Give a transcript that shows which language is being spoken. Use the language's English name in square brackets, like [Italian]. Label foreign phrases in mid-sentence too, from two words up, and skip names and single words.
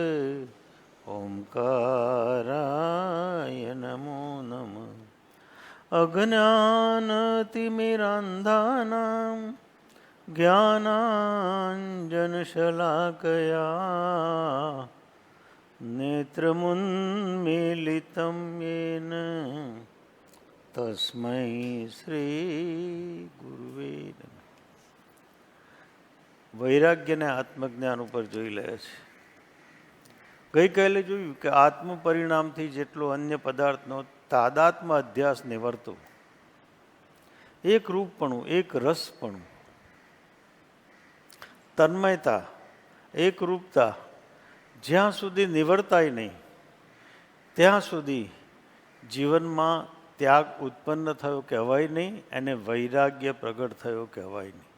[Sanskrit] ओंकाराय नमो नमः अज्ञानतिमिरान्धानां ज्ञानाञ्जनशलाकया नेत्रमुन्मीलितं येन तस्मै श्रीगुरुवे नमः। [Gujarati] વૈરાગ્યને આત્મજ્ઞાન ઉપર જોઈ રહ્યા છે. ગઈકાલે જોયું કે આત્મ પરિણામથી જેટલો અન્ય પદાર્થનો તાદાત્મ અધ્યાસ નિવર્તો, એક રૂપપણું, એક રસપણું, તન્મયતા, એક રૂપતા જ્યાં સુધી નિવર્તાય નહીં ત્યાં સુધી જીવનમાં ત્યાગ ઉત્પન્ન થયો કહેવાય નહીં અને વૈરાગ્ય પ્રગટ થયો કહેવાય નહીં.